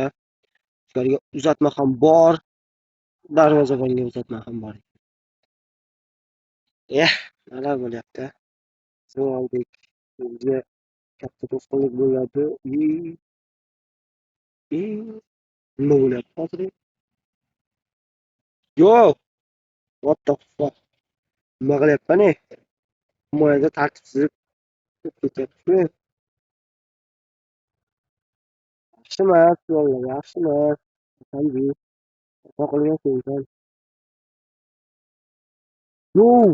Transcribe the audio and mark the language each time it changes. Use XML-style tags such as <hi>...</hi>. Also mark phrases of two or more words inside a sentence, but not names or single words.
<uz>Ularga uzatma ham bor, darvozabonga uzatma ham bor. Nima bo'lyapti? Zoldek bizga katta to'sqinlik bo'ladi. Nima bo'lyapti hozir? Yo'q.</uz> <en>What the fuck?</en> <uz>Nima qilyapman? Himoyada tartibsizlik ketyapti. Yaxshi emas, yo'llar yaxshi emas. Qanday? Nima qilyapsan? Yo'q.</uz>